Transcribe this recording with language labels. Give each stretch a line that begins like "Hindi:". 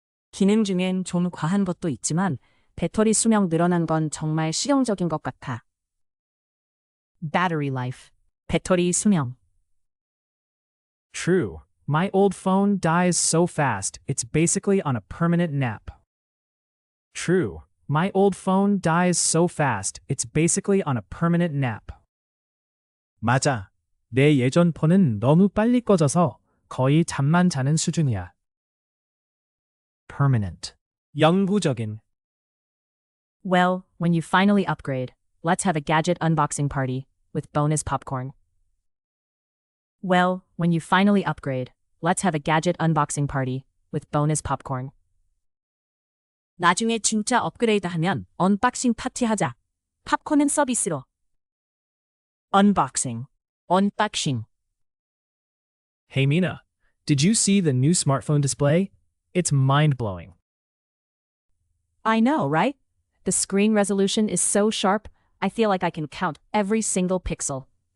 Korean: 기능 중엔 좀 과한 것도 있지만 배터리 수명 늘어난 건 정말 실용적인 것 같아.
English: battery life, 배터리 수명. True. My old phone dies so fast, it's basically on a permanent nap. True. My old phone dies so fast, it's basically on a permanent nap.
Korean: 맞아. 내 예전 폰은 너무 빨리 꺼져서 거의 잠만 자는 수준이야.
English: permanent. 영구적인. Well, when you finally upgrade, let's have a gadget unboxing party with bonus popcorn. Well, when you finally upgrade, let's have a gadget unboxing party with bonus popcorn.
Korean: 나중에 진짜 업그레이드하면 언박싱 파티하자. 팝콘은 서비스로.
English: unboxing, 언박싱. Hey Mina, did you see the new smartphone display? It's mind-blowing. I know, right? The screen resolution is so sharp, I feel like I can count every single pixel.